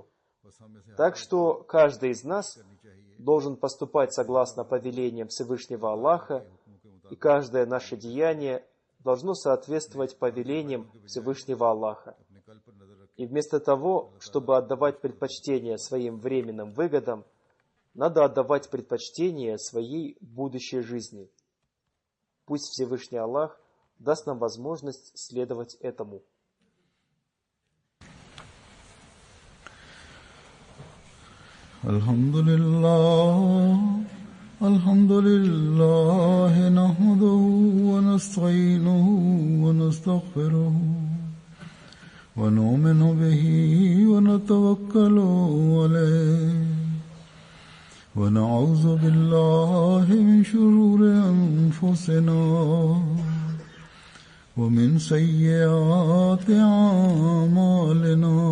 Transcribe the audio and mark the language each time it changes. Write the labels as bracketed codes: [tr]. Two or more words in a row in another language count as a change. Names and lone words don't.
[ru] Так что каждый из нас должен поступать согласно повелениям Всевышнего Аллаха, и каждое наше деяние должно соответствовать повелениям Всевышнего Аллаха. И вместо того, чтобы отдавать предпочтение своим временным выгодам, надо отдавать предпочтение своей будущей жизни. Пусть Всевышний Аллах даст нам возможность следовать этому. [ar] الحمد لله نحمده ونستعينه ونستغفره. ونؤمن به ونتوكل عليه ونعوذ بالله من شرور أنفسنا ومن سيئات أعمالنا